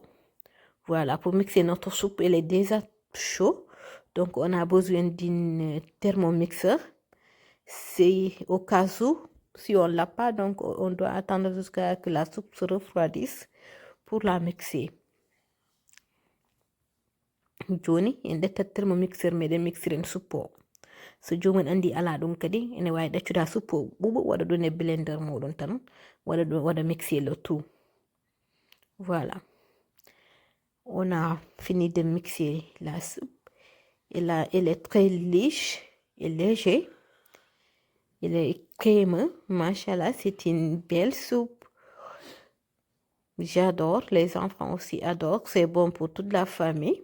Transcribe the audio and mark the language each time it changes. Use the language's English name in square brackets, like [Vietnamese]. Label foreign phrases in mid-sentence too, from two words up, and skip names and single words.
[French] Voilà, pour mixer notre soupe, elle est déjà chaude. Donc, on a besoin d'un thermomixeur. C'est au cas où, si on ne l'a pas, donc on doit attendre jusqu'à ce que la soupe se refroidisse pour la mixer. [Fula] Joni en ɗettat thermomixer meɗen mixiren suppo so jomum andi ala ɗum kadi ene wawi ɗaccuda suppo ɓuuɓa waɗa ɗum e blender muɗum tan waɗa [French] mixer le tout. Voilà, on a fini de mixer la soupe. Elle est très lisse et légère. Elle est crémeuse, machallah, c'est une belle soupe. J'adore, les enfants aussi adorent, c'est bon pour toute la famille.